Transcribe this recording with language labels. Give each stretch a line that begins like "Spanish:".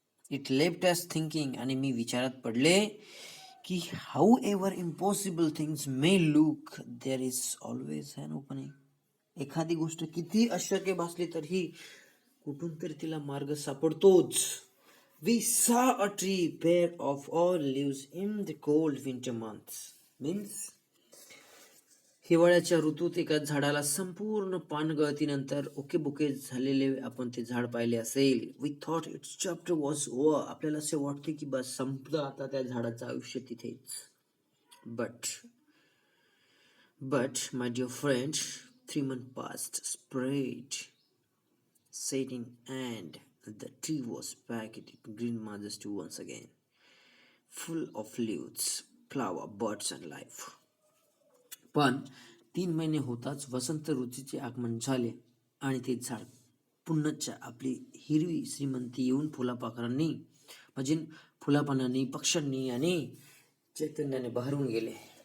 English: it left us thinking,
Marathi: आणि मी विचारात पडले की
English: However impossible things may look, there is always an opening.
Marathi: एखादी गोष्ट किती अशक्य भासली तरीही कुठून तरी तिला मार्ग सापडतोच.
English: We saw a tree bare of all leaves in the cold winter months.
Marathi: Means हिवाळ्याच्या ऋतूत एका झाडाला संपूर्ण पानगळतीनंतर ओकेबोके झालेले आपण ते झाड पाहिले असेल.
English: We thought it's chapter was over.
Marathi: आपल्याला असे वाटते की बस संपलं आता त्या झाडाचं आयुष्य तिथेच.
English: But my dear friend, 3 months passed, spread setting, and the tree was back at its green majesty once again, full of leaves, flower, birds, and life.
Marathi: पण 3 महिने होताच वसंत ऋतूचे आगमन झाले आणि ते झाड पुन्हा आपली हिरवी श्रीमंती येऊन फुलापाखरांनी म्हणजे फुलापानांनी पक्ष्यांनी आणि चैतन्याने बहरून गेले.